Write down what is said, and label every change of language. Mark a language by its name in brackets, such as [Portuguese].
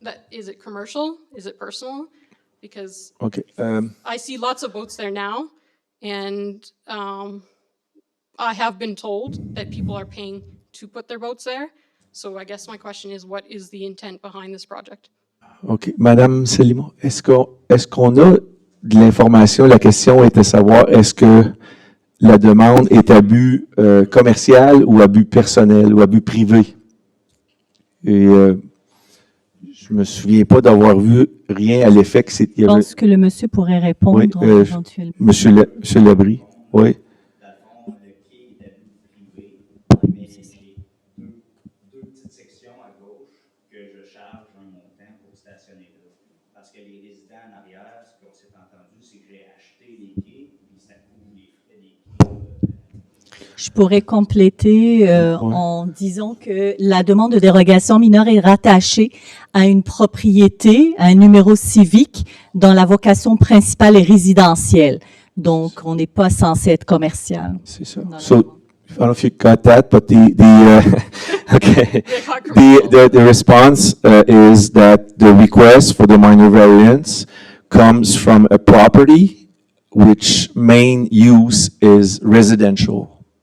[English] Is it commercial? Is it personal? Because Okay. I see lots of boats there now, and I have been told that people are paying to put their boats there. So I guess my question is, what is the intent behind this project? OK. [French] Madame Selimo, est-ce qu'on a de l'information? La question était de savoir, est-ce que la demande est à but commercial ou à but personnel ou à but privé? Et je me souviens pas d'avoir vu rien à l'effet que c'était. Je pense que le monsieur pourrait répondre Oui, éventuellement. Monsieur Labrie, oui. Dans le fond, le quai est à but privé, mais c'est deux petites sections à gauche que je charge un montant pour stationner là. Parce que les résidents en arrière, ce qu'on s'est entendu, c'est que j'ai acheté les quais, puis ça couvre les frais des quais. Je pourrais compléter en disant que la demande de dérogation mineure est rattachée à une propriété, à un numéro civique dont la vocation principale est résidentielle. Donc, on n'est pas censé être commercial. C'est ça. [English] So, I don't know if you got that, but okay. The response is that the request for the minor variance comes from a property which main use is residential.